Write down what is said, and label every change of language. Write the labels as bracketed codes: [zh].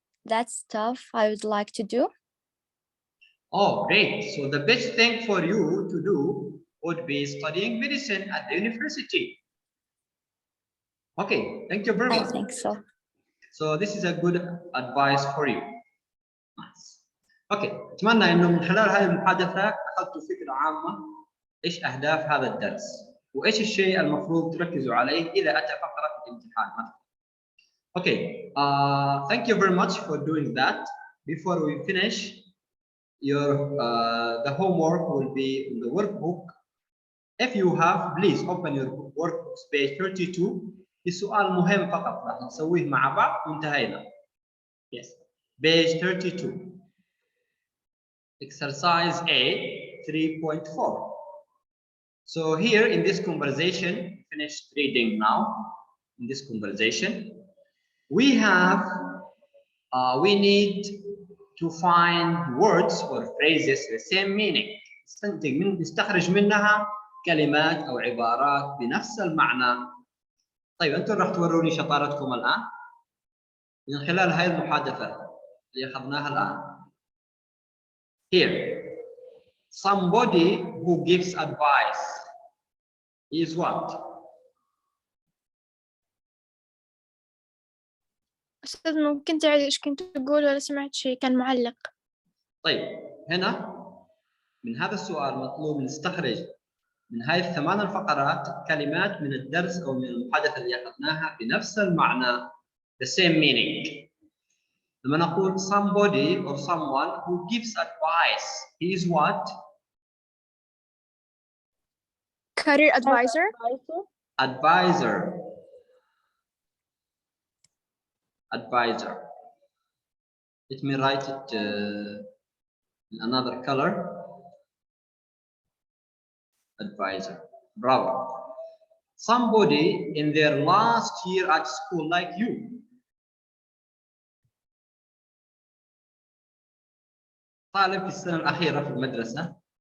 [en] That's stuff I would like to do. Oh, great. So the best thing for you to do would be studying medicine at the university. Okay, thank you very much. I think so. So this is a good advice for you. Nice. [ar] Okay, أتمنى إنه من خلال هذه المحادثة أخذتوا فكرة عامة إيش أهداف هذا الدرس وإيش الشيء المفروض تركزوا عليه إذا أتى فقرة الامتحان مثلا. [en] Okay, thank you very much for doing that. Before we finish, the homework will be in the workbook. If you have, please open your workbook page 32. [ar] السؤال مهم فقط راح نسويه مع بعض وانتهينا. [en] Yes, page 32. Exercise A 3.4. So here in this conversation, finished reading now. In this conversation, we have, we need to find words or phrases the same meaning. [ar] نستخرج منها كلمات أو عبارات بنفس المعنى. طيب أنتم راح توروني شطارتكم الآن من خلال هاي المحادثة اللي أخذناها الآن. [en] Here, somebody who gives advice is what? [ar] أستاذ ممكن تعيد إيش كنت تقول ولا سمعت شيء كان معلق. طيب هنا من هذا السؤال مطلوب نستخرج من هاي الثمان الفقرات كلمات من الدرس أو من المحادثة اللي أخذناها بنفس المعنى [en] the same meaning. [ar] لما نقول [en] somebody or someone who gives advice, he is what? career advisor, advisor, advisor. Let me write it in another color. Advisor. Bravo. Somebody in their last year at school, like you. [ar] طالب في السنة الأخيرة في المدرسة.